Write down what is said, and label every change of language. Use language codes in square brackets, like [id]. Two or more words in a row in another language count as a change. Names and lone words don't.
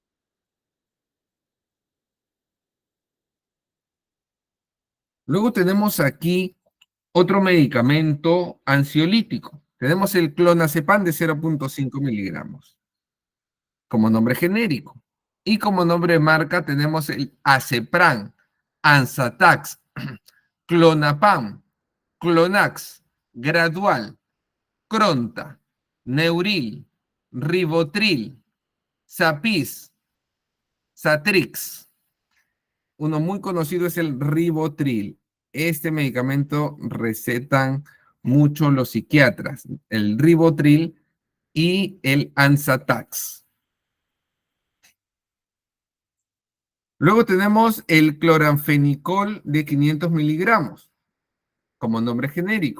[es] Luego tenemos aquí otro medicamento ansiolítico. Tenemos el clonazepam de 0,5 miligramos como nombre genérico. Y como nombre de marca tenemos el Acepran, Ansatax, Clonapam, Clonax, Gradual, Cronta, Neuril, Ribotril, Zapis, Satrix. Uno muy conocido es el Ribotril. Este medicamento recetan mucho los psiquiatras, el Ribotril y el Ansatax. Luego tenemos el cloranfenicol de 500 miligramos como nombre genérico.